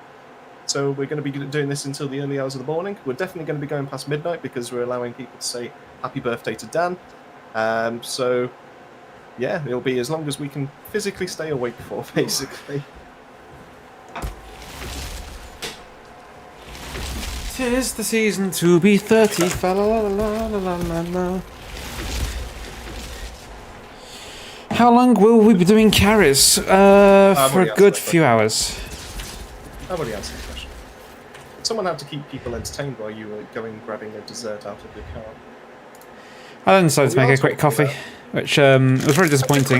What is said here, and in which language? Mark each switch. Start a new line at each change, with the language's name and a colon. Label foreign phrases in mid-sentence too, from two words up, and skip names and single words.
English: So we're going to be doing this until the early hours of the morning. We're definitely going to be going past midnight because we're allowing people to say happy birthday to Dan. So, yeah, it'll be as long as we can physically stay awake for, basically. 'Tis the season to be 30. Fa la la la la la la. How long will we be doing carries? For a good few hours. I've already answered the question. Someone had to keep people entertained while you were going grabbing a dessert out of the car. I then decided to make a quick coffee, which was very disappointing.